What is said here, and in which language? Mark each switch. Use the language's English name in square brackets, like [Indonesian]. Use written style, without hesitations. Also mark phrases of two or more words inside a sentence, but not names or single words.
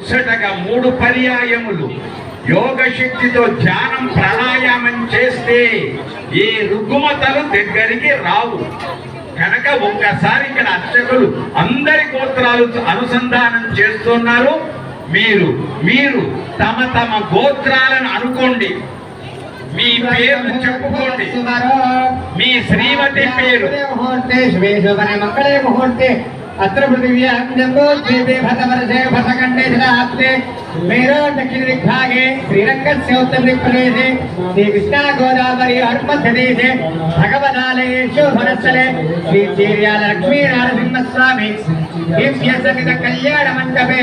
[Telugu] ముచ్చటగా 3 పర్యాయములు యోగ శక్తితో ధ్యానం ప్రాణాయామం చేస్తే ఈ రుగ్మతలు దగ్గరికి రావు కనుక ఒక్కసారి ఇక్కడ అర్చకులు అందరి గోత్రాలు అనుసంధానం చేస్తున్నారు. మీరు తమ తమ గోత్రాలను అనుకోండి, మీ పేరు చెప్పుకోండి. మీ శ్రీమతి పేరు [Sanskrit] अत्र पृथिव्यां जम्बूद्वीपे भतवर्षे भतखण्डे जलाप्ते मेरो दक्षिणदिग्भागे श्रीरङ्गस्य उत्तरदिक्प्रदेशे श्रीकृष्णागोदावरी हर्मध्यदेशे भगवदालयेषु भरस्थले श्रीचीर्यालक्ष्मीनारसिंहस्वामी दिव्यसहितकल्याणमण्डपे